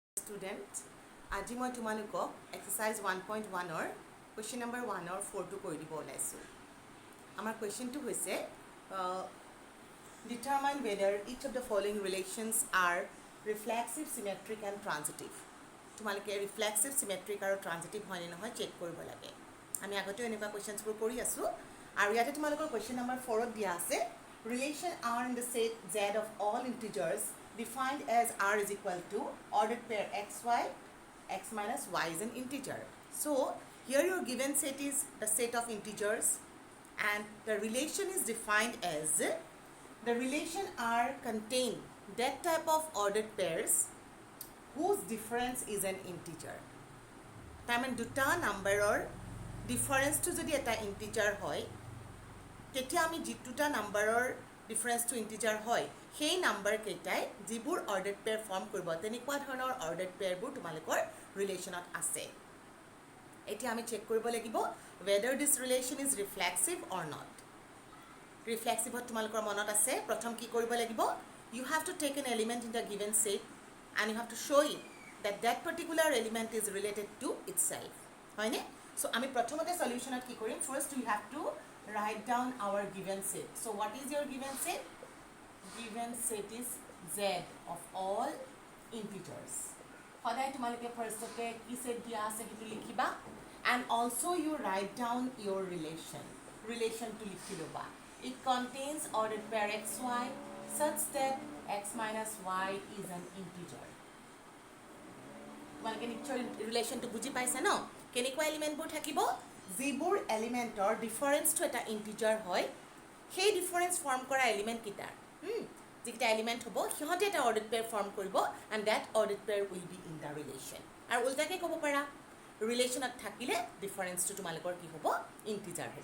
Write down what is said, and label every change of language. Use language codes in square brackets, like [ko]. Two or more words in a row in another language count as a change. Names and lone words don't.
[as] student. আজি মই তোমালোকক [en] exercise 1.1 or question number 1 or 4 [as] to কৰি দিব ওলাইছো। আমাৰ questionটো হৈছে [en] determine whether each of the following relations are reflexive, symmetric and transitive. [as] তোমালোকে reflexive, symmetric আৰু transitive হয় নে নহয় চেক কৰিব লাগে। আমি আগতে এনেকুৱা questions কৰি আছো আৰু ইয়াতে তোমালোকৰ [en] question number 4 [as] ত দিয়া আছে [en] relation R in the set Z of all integers defined as R is equal to ordered pair xy, x minus y is an integer. So here your given set is the set of integers and the relation is defined as the relation R contain that type of ordered pairs whose difference is an integer. [as] তাৰমানে দুটা নাম্বাৰৰ ডিফাৰেন্সটো যদি এটা ইন্টিজাৰ হয় তেতিয়া আমি যিটোটা নাম্বাৰৰ ডিফাৰেন্সটো ইন্টিজাৰ হয় সেই নাম্বাৰ কেইটাই যিবোৰ [en] ordered pair form [as] কৰিব তেনেকুৱা ধৰণৰ [en] ordered pairs [as] তোমালোকৰ ৰিলেশ্যনত আছে। এতিয়া আমি চেক কৰিব লাগিব [en] whether this relation is reflexive or not. [as] ৰিফ্লেক্সিভত তোমালোকৰ মনত আছে প্ৰথম কি কৰিব লাগিব [en] you have to take an element in the given set and you have to show it that that particular element is related to itself. [as] হয়নে? [en] So [as] আমি প্ৰথমতে সলিউশনত কি কৰিম [en] first we have to write down our given set. So what is your given set? Given set is Z of all integers. [as] সদায় তোমালোকে ফাৰ্ষ্টতে কি সেট দিয়া আছে সেইটো লিখিবা [en] and also you write down your relation [as] to লিখি লবা. [en] It contains ordered pair xy such that x minus y is an integer. [as] তোমালোকে নিশ্চয় ৰিলেশ্যনটো বুজি পাইছা ন কেনেকুৱা এলিমেণ্টবোৰ থাকিব যিবোৰ এলিমেণ্টৰ ডিফাৰেন্সটো এটা ইন্টিজাৰ হয় সেই ডিফাৰেন্স ফৰ্ম কৰা এলিমেণ্ট কিটা যিকেইটা এলিমেণ্ট হ'ব সিহঁতে এটা [en] ordered pair form [as] কৰিব [en] and that ordered pair will be in the relation [as] আৰু উল্টাকৈ ক'ব পাৰা ৰিলেশ্যনত থাকিলে ডিফাৰেন্সটো তোমালোকৰ কি হ'ব ইন্টিজাৰ হ'ব।